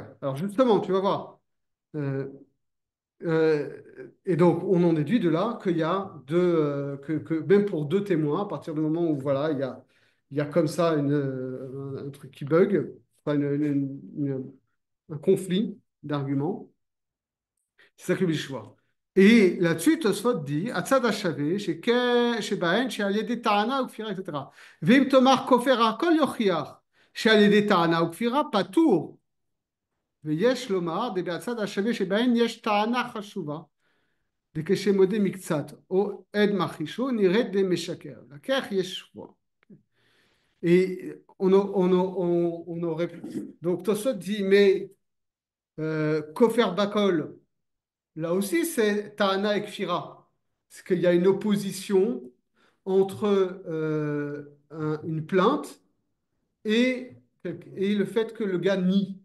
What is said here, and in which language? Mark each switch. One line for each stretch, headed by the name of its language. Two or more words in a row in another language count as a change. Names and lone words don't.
French: Alors justement, tu vas voir. Euh, et donc, on en déduit de là qu'il y a que même pour deux témoins, à partir du moment où voilà, il y a comme ça un truc qui bug, enfin un conflit d'arguments, c'est ça que le choix. Et là-dessus, Tosfot dit,
Hebrew: הצד השווה, שבהן שעל ידי טענה וכפירה, etc. ואם תאמר כופר הכל יוכיח שעל ידי טענה וכפירה פטור. ויש לומר, דבהצד השווה שבהן יש טענה חשובה. וכשמודה מקצת או עד מכחישו נראית דמשקר. לקח יש שבוע.
French: Et on aurait pu. Donc Tosot dit, mais
Hebrew: כופר בכל,
French: là aussi c'est Tahana et Kfira. C'est qu'il y a une opposition entre une plainte et, et le fait que le gars nie.